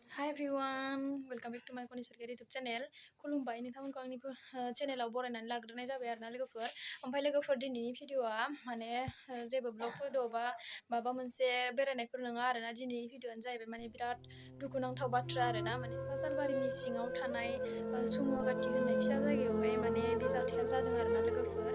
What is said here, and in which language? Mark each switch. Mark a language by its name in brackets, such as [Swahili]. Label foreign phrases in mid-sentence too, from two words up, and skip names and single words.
[English] Hi everyone, welcome back to my Konisarkar YouTube channel. [Bodo] खुलुमबाय नोंथांमोनखौ आंनि चेनेलाव बरायनानै लाग्रोनाय जाबाय आरोना लोगोफोर। ओमफ्राय लोगोफोर दिनैनि भिडिअआ माने जेबो [English] vlog video [Bodo] बा माबा मोनसे बेरायनायफोर नङा आरोना। दिनैनि भिडिअआनो जाहैबाय माने बिराद दुखुनांथाव बाथ्रा आरोना। माने पासालबारिनि सिङाव थानाय सुमुवागाति होननाय फिसा जायगायावहाय माने बे जाथाया जादों आरोना लोगोफोर।